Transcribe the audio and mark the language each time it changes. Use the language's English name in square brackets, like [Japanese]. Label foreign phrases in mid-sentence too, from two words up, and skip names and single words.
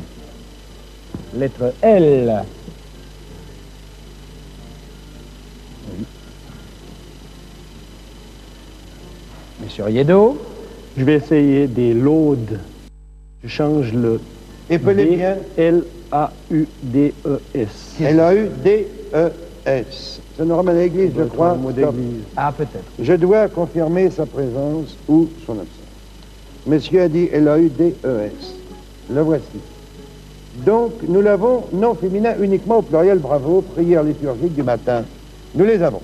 [French] Lettre L. Oui. Monsieur Riedo. Je vais essayer des laudes. Je change le Épelez bien. L-A-U-D-E-S. L-A-U-D-E-S. S. C'est Norman à l'église, je crois. Un mot Stop. d'église. Ah, peut-être. Je dois confirmer sa présence ou son absence. Monsieur a dit L-A-U-D-E-S. Le voici. Donc, nous l'avons non féminin uniquement au pluriel, bravo, prière liturgique du matin. Nous les avons.